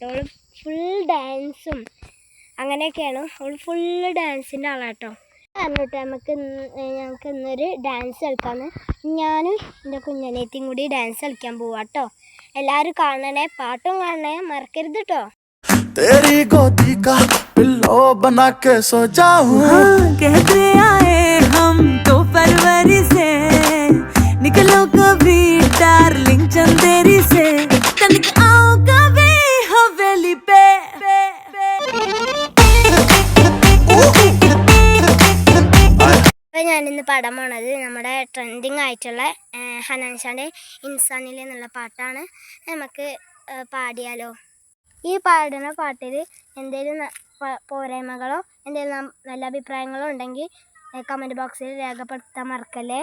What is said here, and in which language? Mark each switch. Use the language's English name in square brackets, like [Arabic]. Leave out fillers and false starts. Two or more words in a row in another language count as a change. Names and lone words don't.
[Malayalam] അവൾ ഫുൾ ഡാൻസും അങ്ങനെയൊക്കെയാണ്. അവൾ ഫുള്ള് ഡാൻസിൻ്റെ ആളാട്ടോ. പറഞ്ഞിട്ട് ഞങ്ങൾക്ക് ഇന്നൊരു ഡാൻസ് കളിക്കാമെന്ന്. ഞാനും എൻ്റെ കുഞ്ഞനേത്തിയും കൂടി ഡാൻസ് കളിക്കാൻ പോവാട്ടോ. എല്ലാവരും കാണണേ, പാട്ടും കാണണേ, മറക്കരുത് കേട്ടോ. [Hindi] तेरी गोदी का पिल्लो बना के सो जाऊं। कहते आए हम तो फरवरी से, निकलो कभी डार्लिंग चंदेरी से, तनिक आओ कभी हवेली पे। [Malayalam] ഞാനിന്ന് പാടാൻ പോണത് നമ്മുടെ ട്രെൻഡിങ് ആയിട്ടുള്ള ഹനാൻ ഷാൻ്റെ ഇൻസാനിലെ എന്നുള്ള പാട്ടാണ്. നമുക്ക് പാടിയാലോ? ഈ പാടുന്ന പാട്ടിൽ എന്തെങ്കിലും പോരായ്മകളോ എന്തെങ്കിലും നല്ല അഭിപ്രായങ്ങളോ ഉണ്ടെങ്കിൽ [English] comment box [Malayalam] രേഖപ്പെടുത്താൻ മറക്കല്ലേ.